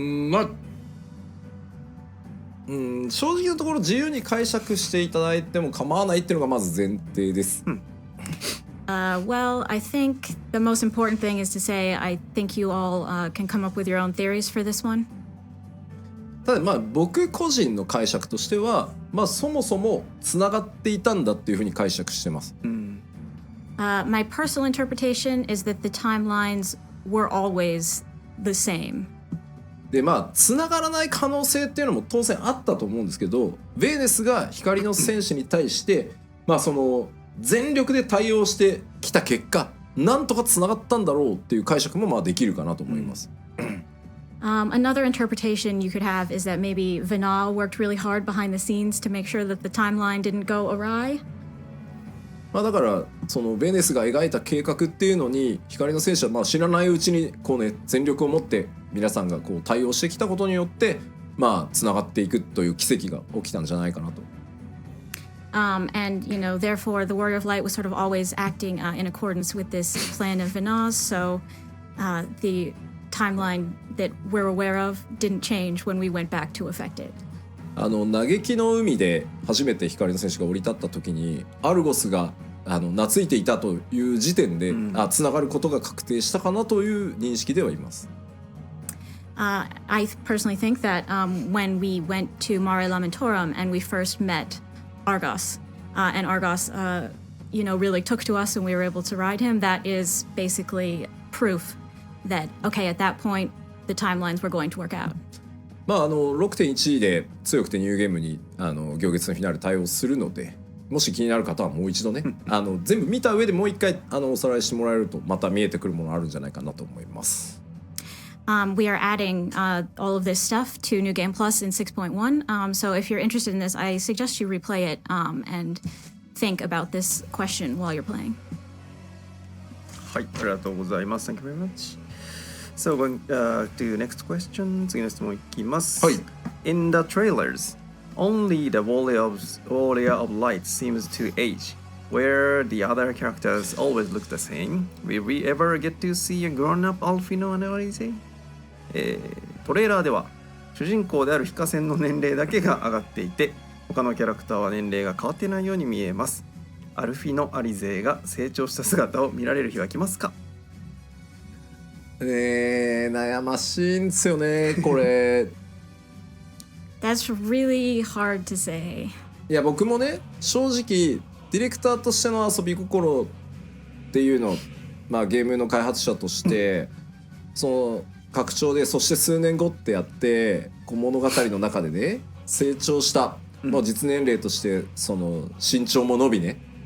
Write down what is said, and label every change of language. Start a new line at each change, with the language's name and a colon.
Japanese: まあ正直なところ自由に解釈していただいても構わないっていうのがまず前提です。
English: Well, I think the most important thing is to say I think you all can come up with your own theories for this one.
Japanese: ただまあ僕個人の解釈としては、まあそもそもつながっていたんだっていうふうに解釈してます。
English: My personal interpretation is that the timelines were always the same.
Japanese: でまあつながらない可能性っていうのも当然あったと思うんですけど、ヴェーネスが光の戦士に対してまあその全力で対応してきた結果、なんとかつながったんだろうっていう解釈もまあできるかなと思います。
English: Another interpretation you could have is that maybe Vinal worked really hard behind the scenes to make sure that the timeline didn't go awry.
Japanese: まあだからそのベネスが描いた計画っていうのに光の戦士はまあ知らないうちにこうね全力を持って皆さんがこう対応してきたことによってまあつながっていくという奇跡が起きたんじゃないかなと。
English: And therefore, the Warrior of Light was sort of always acting in accordance with this plan of Vinal's. So the timeline that we're aware of didn't change when we went back to affect it.
Japanese: 嘆きの海で初めて光の戦士が降り立った時にアルゴスが懐いていたという時点で、つながることが確定したかなという認識ではいます。
English: I personally think that when we went to Mare Lamentorum and we first met Argos, and Argos, really took to us and we were able to ride him, that is basically proof that, okay, at that point, the timelines were going to work out.
Japanese: まあ6.1 で強くてニューゲームに行月のフィナーレ対応するので、もし気になる方はもう一度ね全部見た上でもう一回おさらいしてもらえるとまた見えてくるものあるんじゃないかなと思います。
English: We are adding all of this stuff to New Game Plus in 6.1. So if you're interested in this, I suggest you replay it and think about this question while you're playing.
Japanese: はい、ありがとうございます。
English: Thank you very much.So going to the next question.
Japanese: 次の質問いきます。はい。
English: In the trailers, only the Warrior of Light seems to age, where the other characters always look the same. Will we ever get to see a grown-up Alfino and Alize?
Japanese: トレーラーでは主人公であるヒカセンの年齢だけが上がっていて、他のキャラクターは年齢が変わっていないように見えます。アルフィノ・アリゼが成長した姿を見られる日は来ますか？悩ましいんですよねこれ。
English: That's really hard to say.
Japanese: いや僕もね正直ディレクターとしての遊び心っていうのを、まあ、ゲームの開発者としてその拡張でそして数年後ってやってこう物語の中でね成長した、もう実年齢としてその身長も伸びね